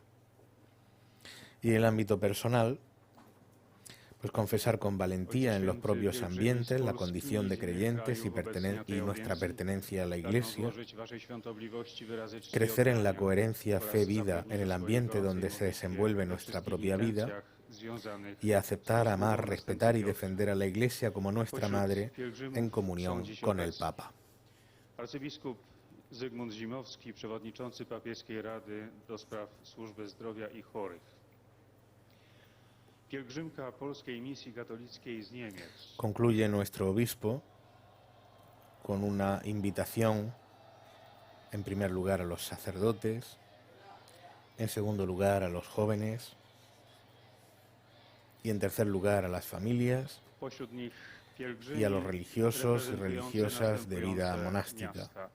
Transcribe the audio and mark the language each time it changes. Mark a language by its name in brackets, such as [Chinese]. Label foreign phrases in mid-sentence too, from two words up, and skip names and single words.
[Spanish] Y en el ámbito personal, pues confesar con valentía en los propios ambientes la condición de creyentes y nuestra pertenencia a la Iglesia, crecer en la coherencia fe-vida en el ambiente donde se desenvuelve nuestra propia vida, y aceptar, amar, respetar y defender a la Iglesia como nuestra Madre en comunión con el Papa. [Polish] Arcybiskup Zygmunt Zimowski, przewodniczący Papieskiej Rady do Spraw Służby Zdrowia i Chorych. Pielgrzymka Polskiej Misji Katolickiej z Niemiec. [Spanish] Concluye nuestro obispo con una invitación, en primer lugar, a los sacerdotes, en segundo lugar, a los jóvenes, y en tercer lugar a las familias y a los religiosos y religiosas de vida monástica,